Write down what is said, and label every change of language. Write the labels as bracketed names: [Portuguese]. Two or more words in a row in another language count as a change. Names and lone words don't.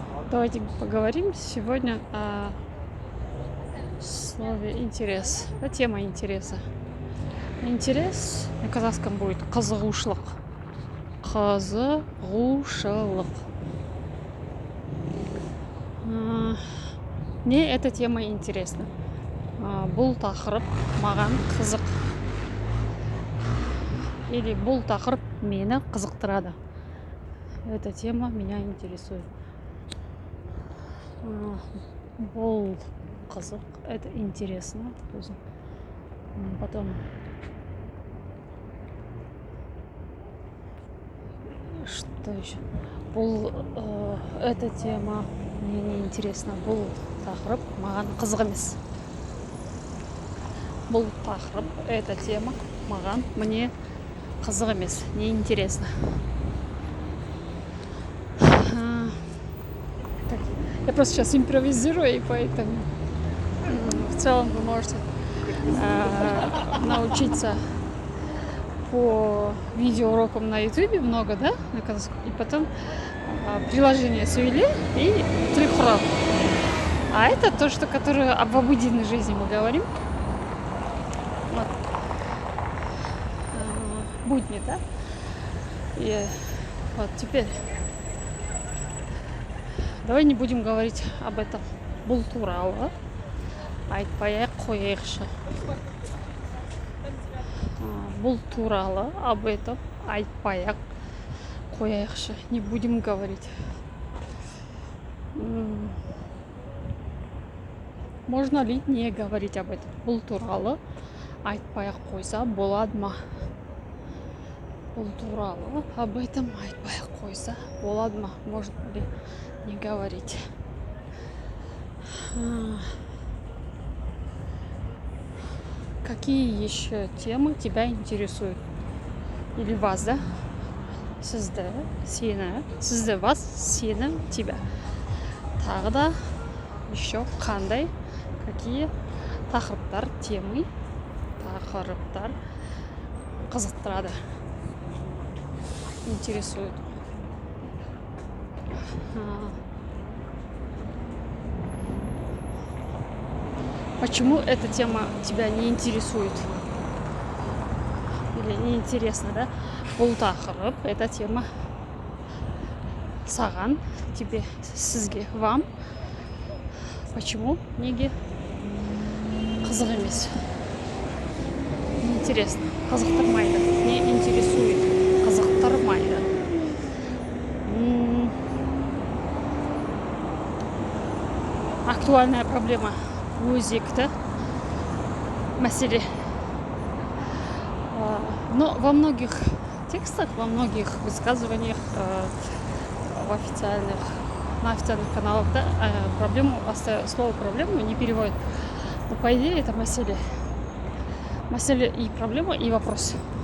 [Russian] Давайте поговорим сегодня о слове интерес. Да, тема интереса. Интерес на казахском будет қызығушылық. [Kazakh] Қызығушылық. [Russian] Мне эта тема интересна. [Kazakh] Бұл тақырып маған қызық. Или бұл тақырып мені қызықтырады. [Russian] Эта тема меня интересует. [Kazakh] Бұл қызық, [Russian] это интересно. Потом что еще? Эта тема мне не интересна. [Kazakh] Бұл тақырып маған қызық емес. Бұл тақырып, [Russian] эта тема мне [Kazakh] қызық емес, [Russian] не интересно. Я просто сейчас импровизирую, и поэтому в целом вы можете научиться по видеоурокам на YouTube много, да? И потом приложение свели и трихро. А это то, что которое об обыденной жизни мы говорим. Вот. Будни, да? И вот теперь давай не будем говорить об этом. [Kazakh] Бұл туралы айтпай қояйықшы. Бұл туралы [Russian] об этом [Kazakh] айтпай қояйықшы. [Russian] Не будем говорить. Можно ли не говорить об этом? [Kazakh] Бұл туралы айтпай қойса болады ма? Бұл туралы [Russian] об этом [Kazakh] айтпай қойса болады ма? [Russian] Можно ли не говорить? Какие еще темы тебя интересуют? Или вас, да? [Kazakh] Сізді, сені, сізді, вас, сені, тебя. Тағы да еще қандай, какие тақырыптар, темы, тақырыптар қызықтырады, [Russian] интересует. Почему эта тема тебя не интересует? Или не интересна, [Kazakh] да? Бұл тақырып, [Russian] эта тема саған, тебе, сізге, вам. Почему? [Kazakh] Неге қызық емес? [Russian] Неинтересно. Қызықтырмайды. Не интересует. Қызықтырмайды. Актуальная проблема. [Kazakh] Өзекті мәселе. [Russian] Но во многих текстах, во многих высказываниях на официальных каналах, да, слово проблему не переводят. Но по идее это мәселе. Мәселе и проблема, и вопрос.